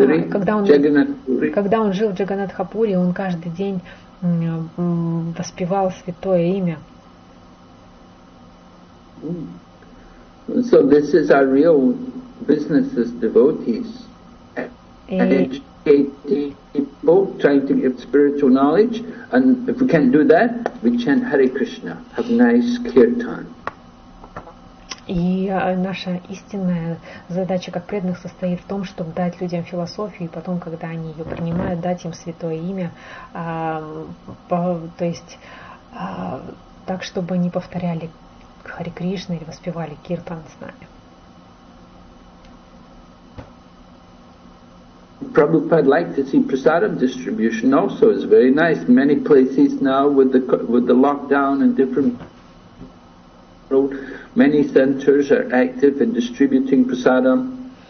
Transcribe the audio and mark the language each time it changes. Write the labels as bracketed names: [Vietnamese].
[Russian] Когда он жил в Джаганатхапуре, он каждый день воспевал святое имя. [English] So this is our real business as devotees. Educating trying to give spiritual knowledge, and if we can't do that, we chant Hare Krishna, have nice kirtan. [Russian] И наша истинная задача как преданных состоит в том, чтобы дать людям философию, и потом, когда они ее принимают, дать им святое имя, то есть так, чтобы они повторяли Харе Кришна или воспевали киртан с нами. [English] Prabhupada liked to see prasadam distribution also. It's very nice. Many places now with the lockdown and different many centers are active in distributing prasadam.